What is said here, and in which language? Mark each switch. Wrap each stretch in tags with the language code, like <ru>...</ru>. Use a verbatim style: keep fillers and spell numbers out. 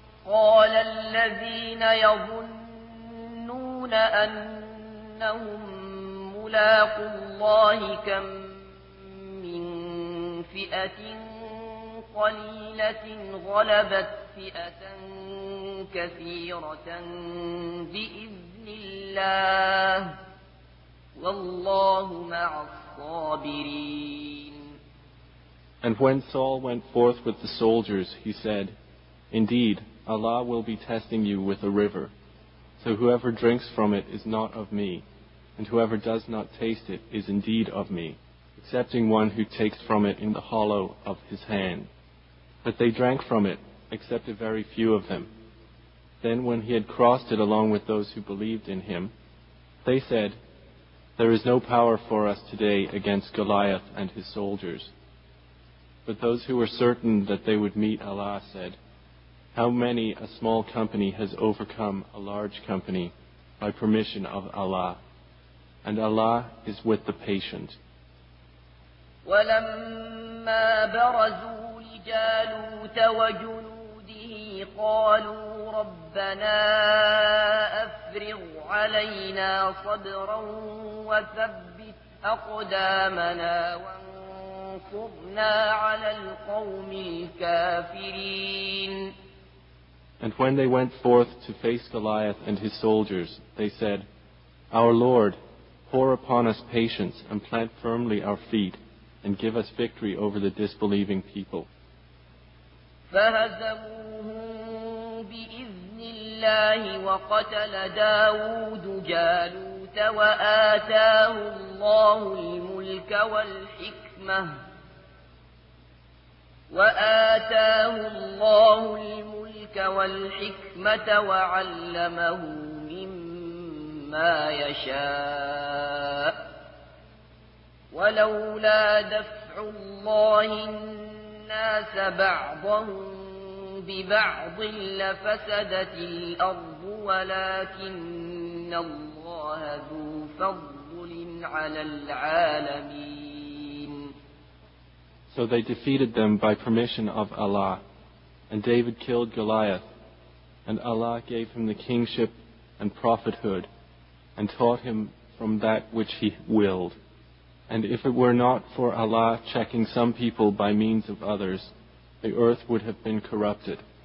<ar>قال الذين يظنون أنهم ملاقو الله كم من فئة قليلة غلبت فئة كثيرة بإذن الله والله مع الصابرين.</ar> <en>And when Saul went forth with the soldiers, he said, Indeed, Allah will be testing you with a river. So whoever drinks from it is not of me, and whoever does not taste it is indeed of me, excepting one who takes from it in the hollow of his hand. But they drank from it, except a very few of them. Then when he had crossed it along with those who believed in him, they said, There is no power for us today against Goliath and his soldiers. But those who were certain that they would meet Allah said, How many a small company has overcome a large company by permission of Allah, and Allah is with the patient.</en> <ar>وَلَمَّا بَرَزُوا لِجَالُوتَ وَجُنُودِهِ قَالُوا رَبَّنَا ربنا أفرغ علينا صبرا وثبت أقدامنا وانصرنا على القوم الكافرين.</ar> <en>And when they went forth to face Goliath and his soldiers, they said, Our Lord, pour upon us patience and plant firmly our feet, and give us victory over the disbelieving people.</en> <ar>فهزموهم بإذن الله وقتل داود جالوت وآتاه الله الملك والحكمة وآتاه الله الملك والحكمة وعلمه مما يشاء ولولا دفع الله الناس بعضهم ببعض لفسدت الأرض ولكن الله ذو فضل على العالمين.</ar> <en>So they defeated them by permission of Allah, and David killed Goliath, and Allah gave him the kingship and prophethood, and taught him from that which he willed. And if it were not for Allah checking some people by means of others, the earth would have been corrupted.</en>